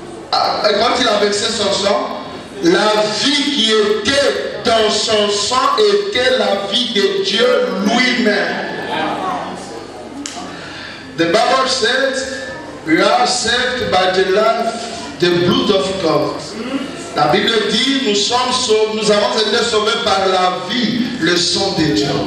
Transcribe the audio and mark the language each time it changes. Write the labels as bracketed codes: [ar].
[fr] Quand il a versé son sang, la vie qui était dans son sang était la vie de Dieu lui-même. [en] The Bible says we are saved by the life, the blood of God. [fr] La Bible dit nous avons été sauvés par la vie, le sang de Dieu.